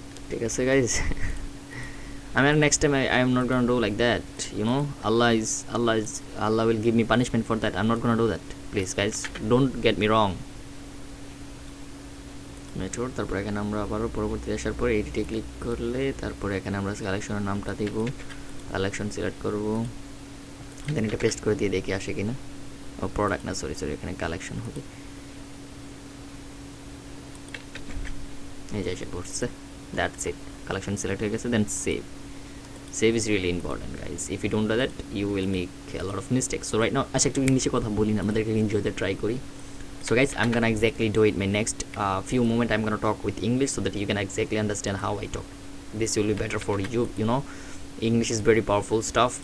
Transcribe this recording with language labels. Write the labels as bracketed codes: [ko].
[bn] ঠিক আছে guys, [en] I mean next time I am not gonna do like that, you know. Allah will give me punishment for that. I'm not gonna do that, please guys, don't get me wrong. [bn] Method, তারপর এখানে আমরা আবারও পরবর্তী আসার পরে এডিটে click করলে তারপরে এখানে আমরা কালেকশনের নামটা দিব, কালেকশন সিলেক্ট করব, দেন এটা পেস্ট করে দিয়ে দেখি আসে কিনা। ও প্রোডাক্ট না, সরি এখানে কালেকশন হবে, এই যে এসে পড়ছে, দ্যাটস ইট, কালেকশন সিলেক্ট হয়ে গেছে। [en] Then save is really important guys, if you don't do that you will make a lot of mistakes. So right now [bn] আচ্ছা একটু ইংলিশে কথা বলি না, আমাদেরকে এনজয়তে ট্রাই করি। [en] So guys, I'm gonna exactly do it my next few moment. I'm gonna talk with English so that you can exactly understand how I talk. This will be better for you, you know. English is very powerful stuff.